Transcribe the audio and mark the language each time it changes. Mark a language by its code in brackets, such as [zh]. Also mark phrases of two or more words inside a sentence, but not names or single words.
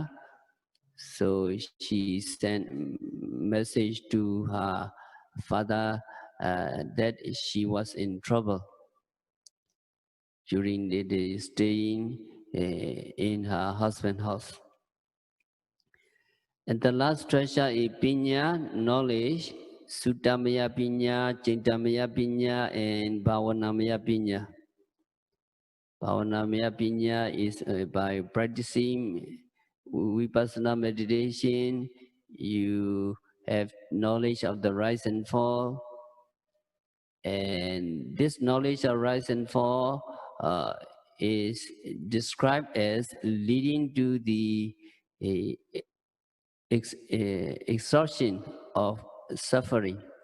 [en] So she sent message to her father that she was in trouble during the staying in her husband's house. And the last treasure is pinya, knowledge, [pi] Suttamaya pinya, Chintamaya pinya, [en] and [pi] Bhavanamaya pinya. Bhavanamaya pinya [en] is by practicing vipassana meditation, you have knowledge of the rise and fall. And this knowledge of rise and fall is described as leading to the exhaustion of suffering.